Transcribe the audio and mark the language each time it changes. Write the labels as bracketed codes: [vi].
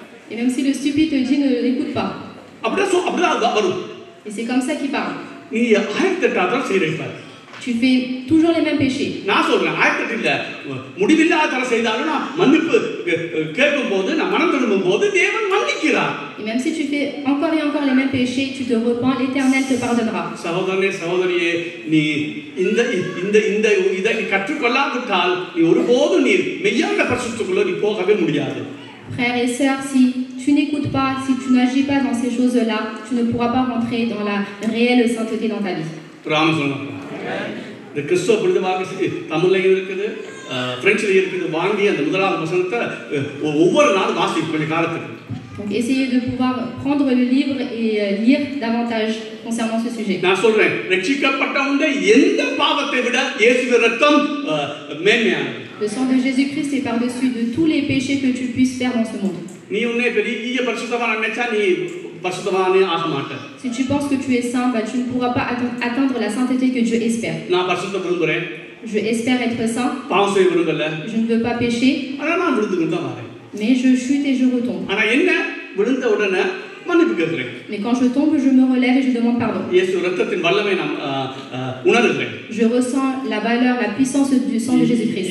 [fr] Et même si le stupide te dit, ne l'écoute pas. [ta] அப்படிதான் வரும். [fr] Et c'est comme ça qu'il parle. [ta] நீ ஆயத்தட்டாதான் செய்யறாய். [fr] Tu fais toujours les mêmes péchés. [ta] நான் சொல்றேன் ஆயத்தட்ட இல்ல முடிவில்லாத தர செய்தாலும் நான் மன்னிப்பு கேட்கும்போது நான் மனம் திரும்பும்போது தேவன் மன்னிக்கிறார். [fr] Et même si tu fais encore et encore les mêmes péchés, tu te repens, l'Éternel te pardonnera. [ta] சகோதரனே சகோதரியே, நீ இந்த இதை நீ கற்றுக்கொள்ளாவிட்டால் நீ ஒருபோதும் நீ மெய்யான பரிசுத்தத்துக்குள்ள நீ போகவே முடியாது. [fr] Frères et sœurs, si tu n'écoutes pas, si tu n'agis pas dans ces choses-là, tu ne pourras pas rentrer dans la réelle sainteté dans ta vie. [ta] இந்த கிறிஸ்துவ புனிதமாக தமிழ்லையும் இருக்குது, பிரெஞ்சிலையும் இருக்குது. வாங்கி அந்த முதலாவது வசனத்தை ஒவ்வொரு நாளும் வாசிக்கும் கொஞ்சம் காலத்துக்கு. [fr] Donc essayez de pouvoir prendre le livre et lire davantage concernant ce sujet. [ta] நான் சொல்றேன், ரட்சிக்கப்பட்டவங்க எந்த பாவத்தை விட இயேசுவின் இரத்தம் மேன்மையானது. [fr] Le sang de Jésus-Christ est par-dessus de tous les péchés que tu puisses faire dans ce monde. [ta] நீ உன்னை பெரிய பரிசுத்தவான் நினைச்சா நீ பரிசுத்தவானே ஆக மாட்ட. [fr] Si tu penses que tu es saint, tu ne pourras pas atteindre la sainteté que Dieu espère. [ta] நான் பரிசுத்தம் விரும்புறேன். [fr] Je espère être saint. [ta] பாவம் செய்ய விரும்பல. [fr] Je ne veux pas pécher. [ta] ஆனா நான் விழுந்துக்கிட்டு தான் வரேன். [fr] Mais je chute et je retombe. [ta] ஆனா என்ன விழுந்த உடனே மன்னிப்பு கேட்கிறேன். [fr] Mais quand je tombe, je me relève et je demande pardon. [ta] இயேசு இரத்தத்தின் வல்லமை நான் உணர்கிறேன். [fr] Je ressens la valeur, la puissance du sang de Jésus-Christ.